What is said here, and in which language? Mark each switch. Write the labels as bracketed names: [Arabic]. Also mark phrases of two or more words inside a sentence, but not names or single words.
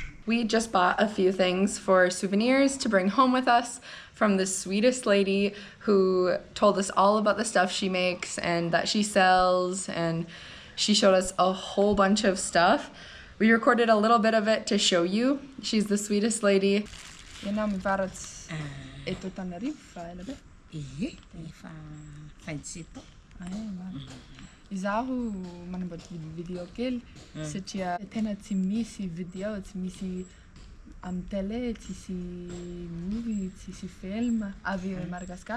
[English] We just bought a few things for souvenirs to bring home with us from the sweetest lady who told us all about the stuff she makes and that she sells, and she showed us a whole bunch of stuff. We recorded a little bit of it to show you. She's the sweetest lady. [Malagasy] Izaho manamboatra video kely satria tena tsy misy video, tsy misy amin'ny télé, tsisy movie, tsisy film avy Madagascar.